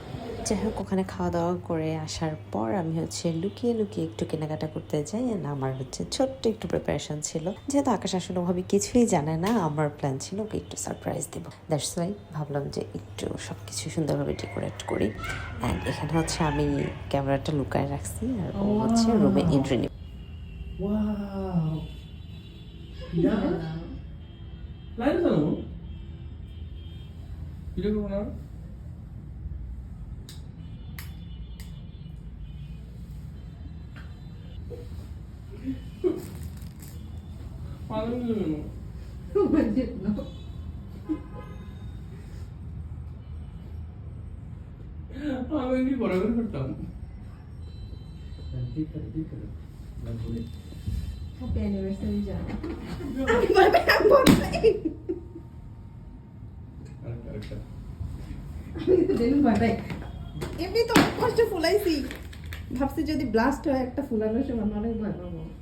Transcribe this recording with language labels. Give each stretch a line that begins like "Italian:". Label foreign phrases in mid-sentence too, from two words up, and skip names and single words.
Bangla: যাই হোক, ওখানে খাওয়া দাওয়া করে আসার পর আমি হচ্ছে লুকিয়ে লুকিয়ে একটু কেনাকাটা করতে যাই। আর আমার হচ্ছে ছোট্ট একটু প্রিপারেশন ছিল, যেহেতু আকাশ আসলে ওভাবে কিছুই জানে না, আমার প্ল্যান ছিল ওকে একটু সারপ্রাইজ দেবো।
English: that's why
Bangla: ভাবলাম যে একটু সব কিছু সুন্দরভাবে ডেকোরেট করি। অ্যান্ড এখানে হচ্ছে আমি ক্যামেরাটা লুকায় রাখছি আর ও হচ্ছে রুমে এন্ট্রি নেবে।
English: Wow. Ya.
Malay: Lain tahu? Video ke mana? Malam ni memang.
Bangla: আমি কি বরাবর করতাম। ঠিক আছে।
English: happy anniversary
Bangla: জান। এমনি তো অনেক কষ্ট ফুলাইছি, ভাবছি যদি ব্লাস্ট হয় একটা ফুলানোর সময় অনেক ভয় পাবো।